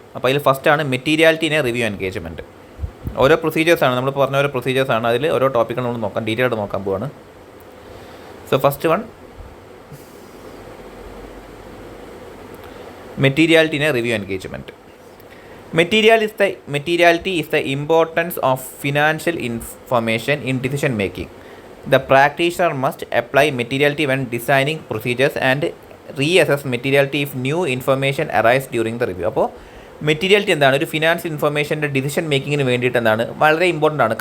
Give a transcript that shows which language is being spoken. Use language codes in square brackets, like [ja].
[ml] അപ്പോൾ അതിൽ ഫസ്റ്റാണ് മെറ്റീരിയാലിറ്റിനെ review engagement. ഓരോ പ്രൊസീജിയേഴ്സാണ്, നമ്മൾ പറഞ്ഞ ഓരോ പ്രൊസീജിയേഴ്സാണ്, അതിൽ ഓരോ ടോപ്പിക്കുകൾ നമ്മൾ നോക്കാം, ഡീറ്റെയിൽ ആയിട്ട് നോക്കാൻ പോവാണ്. [en] So first one മെറ്റീരിയാലിറ്റിനെ review engagement. Materiality is the importance of financial information in decision making. The practitioner must apply materiality when designing procedures and reassess materiality if new information arises during the review. [ml] അപ്പോൾ materiality എന്താണ്? ഒരു finance ഇൻഫർമേഷൻ്റെ decision മേക്കിങ്ങിന് വേണ്ടിയിട്ട് എന്താണ് വളരെ important ആണ്.